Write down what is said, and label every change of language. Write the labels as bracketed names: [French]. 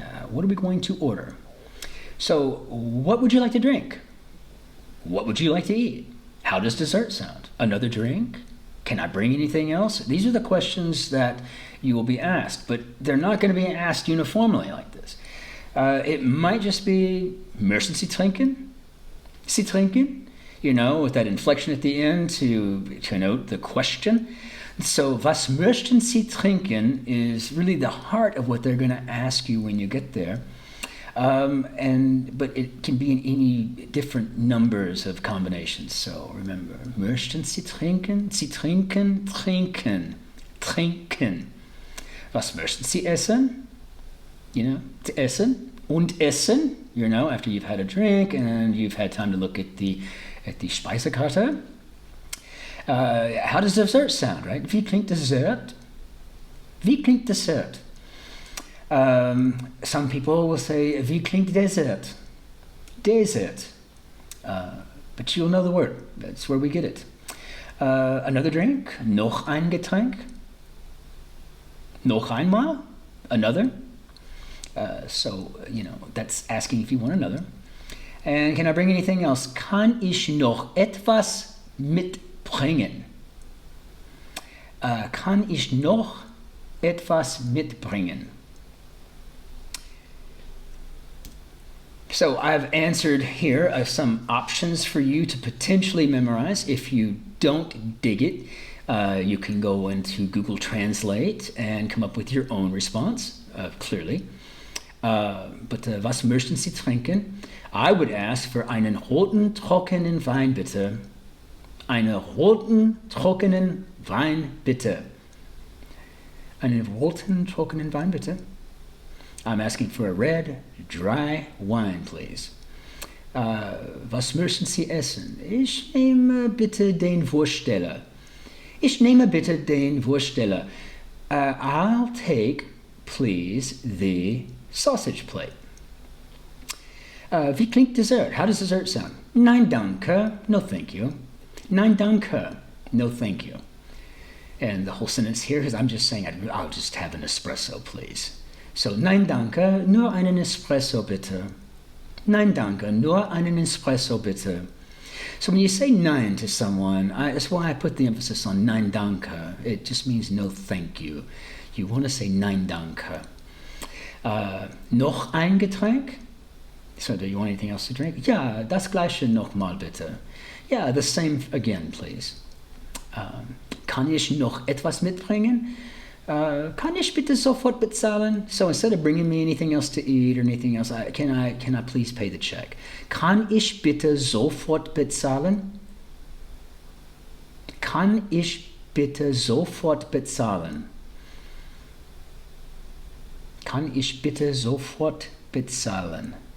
[English] What are we going to order? So, what would you like to drink? What would you like to eat? How does dessert sound? Another drink? Can I bring anything else? These are the questions that you will be asked, but they're not going to be asked uniformly like this. [German] It might just be, möchten Sie trinken? Sie trinken? [English] With that inflection at the end to connote the question. So, [German] was möchten Sie trinken [English] is really the heart of what they're going to ask you when you get there. But it can be in any different numbers of combinations. So remember, [German] möchten Sie trinken? Sie trinken, trinken, trinken. Was möchten Sie essen? To essen. Und essen, [English] after you've had a drink and you've had time to look at the Speisekarte. How does dessert sound, right? [German] Wie klingt Dessert? Wie klingt Dessert? [English] Some people will say, [German] wie klingt Dessert? Dessert. [English] But you'll know the word. That's where we get it. Another drink? [German] Noch ein Getränk? Noch einmal? [English] Another? That's asking if you want another. And can I bring anything else? [German] Kann ich noch etwas mitbringen? Kann ich noch etwas mitbringen? [English] So I've answered here some options for you to potentially memorize. If you don't dig it, you can go into Google Translate and come up with your own response, clearly. [German] But was möchten Sie trinken? [English] I would ask for [German] einen roten, trockenen Wein, bitte. Einen roten, trockenen Wein, bitte. Einen roten, trockenen Wein, bitte. [English] I'm asking for a red, dry wine, please. [German] Was möchten Sie essen? Ich nehme bitte den Wurststeller. Ich nehme bitte den Wurststeller. [English] I'll take, please, the sausage plate. [German] Wie klingt dessert? [English] How does dessert sound? [German] Nein, danke. [English] No, thank you. Nein, danke. No, thank you. And the whole sentence here is I'm just saying I'll just have an espresso, please. [German] So, nein, danke. Nur einen Espresso, bitte. Nein, danke. Nur einen Espresso, bitte. [English] So when you say nein to someone, that's why I put the emphasis on [German] nein, danke. [English] It just means no, thank you. You want to say [German] nein, danke. Noch ein Getränk? [English] So, do you want anything else to drink? [German] Ja, das gleiche nochmal bitte. [English] Yeah, the same again, please. [German] Kann ich noch etwas mitbringen? Kann ich bitte sofort bezahlen? [English] So instead of bringing me anything else to eat or anything else, can I please pay the check? [German] Kann ich bitte sofort bezahlen? Kann ich bitte sofort bezahlen? Kann ich bitte sofort bezahlen?